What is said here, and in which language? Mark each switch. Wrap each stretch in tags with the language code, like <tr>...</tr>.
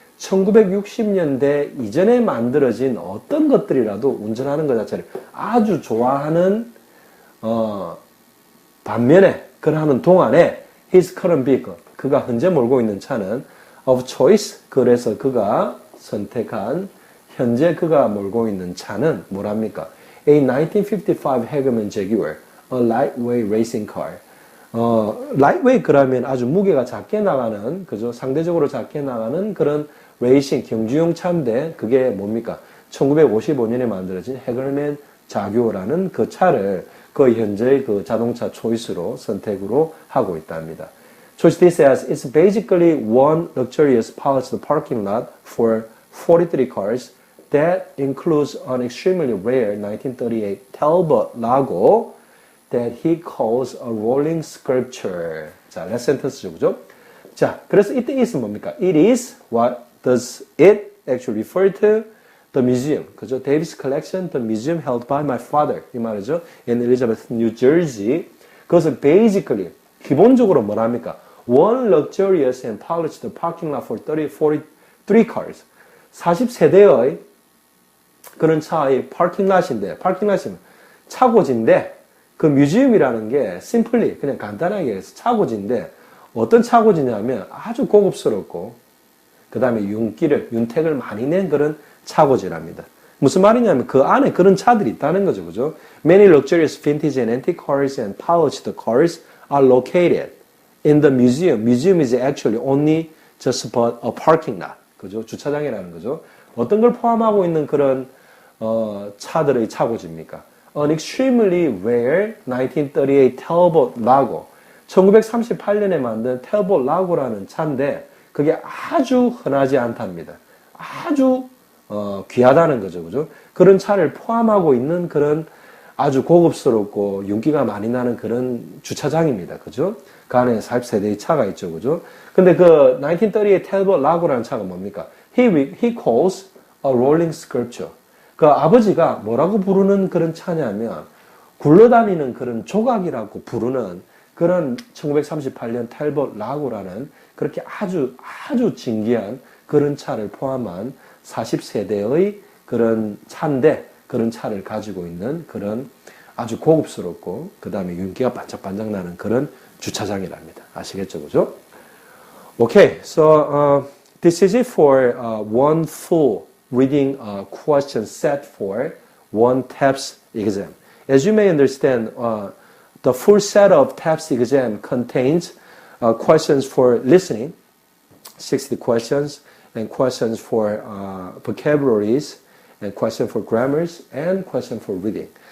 <ko>1960년대 이전에 만들어진 어떤 것들이라도 운전하는 것 자체를 아주 좋아하는 반면에 그러하는 동안에</ko> <en>his current vehicle,</en> <ko>그가 현재 몰고 있는 차는</ko> <en>of choice,</en> <ko>그래서 그가 선택한 현재 그가 몰고 있는 차는 뭐랍니까?</ko> <en>A 1955 Hagerman Jaguar, a lightweight racing car.</en> <ko>lightweight 그러면 아주 무게가 작게 나가는, 그죠? 상대적으로 작게 나가는 그런 레이싱, 경주용 차인데 그게 뭡니까? 1955년에 만들어진 해글맨 자규어라는 그 차를 그 현재의 그 자동차 초이스로 선택으로 하고 있답니다.</ko> <en>So this says it's basically one luxurious polished parking lot for 43 cars that includes an extremely rare 1938 Talbot Lago that he calls a rolling sculpture.</en> <ko>자,</ko> <en>last sentence</en> <ko>죠, 그죠? 자, 그래서</ko> <en>it is</en> <ko>뭡니까?</ko> <en>It is, what does it actually refer to? The museum,</en> <ko>그죠?</ko> <en>Davis collection, the museum held by my father.</en> <ko>이 말이죠. In Elizabeth, New Jersey. 그것은 basically, 기본적으로 뭐랍니까?</ko> <en>One luxurious and polished parking lot for 43 cars.</en> <ko>40세대의 그런 차의 파킹랏인데, 파킹랏이면 차고지인데, 그 뮤지엄이라는 게 simply 그냥 간단하게 해서 차고지인데 어떤 차고지냐면 아주 고급스럽고 그 다음에 윤택을 많이 낸 그런 차고지랍니다. 무슨 말이냐면 그 안에 그런 차들이 있다는 거죠. 그죠?</ko> <en>Many luxurious vintage and antique cars and polished cars are located in the museum. Museum is actually only just but a parking lot.</en> <ko>그죠? 주차장이라는 거죠. 어떤 걸 포함하고 있는 그런 차들의 차고지입니까? An extremely rare 1938 Talbot Lago. 1938년에 만든 Talbot Lago라는 차인데 그게 아주 흔하지 않답니다. 아주 귀하다는 거죠. 그죠? 그런 차를 포함하고 있는 그런 아주 고급스럽고 윤기가 많이 나는 그런 주차장입니다. 그죠? 그 안에 40세대의 차가 있죠. 그죠? 근데 그 1938 Talbot Lago라는 차가 뭡니까?</ko> <en>He calls a rolling sculpture.</en> <ko>그 아버지가 뭐라고 부르는 그런 차냐면 굴러다니는 그런 조각이라고 부르는 그런 1938년 텔봇 라고라는 그렇게 아주 진귀한 그런 차를 포함한 40세대의 그런 차인데 그런 차를 가지고 있는 그런 아주 고급스럽고 그 다음에 윤기가 반짝반짝 나는 그런 주차장이랍니다. 아시겠죠? 그죠?</ko> <en>Okay, so this is it for one full reading question set for one Teps exam. As you may understand, the full set of Teps exam contains questions for listening, 60 questions, and questions for vocabularies, and questions for grammars, and questions for reading.</en>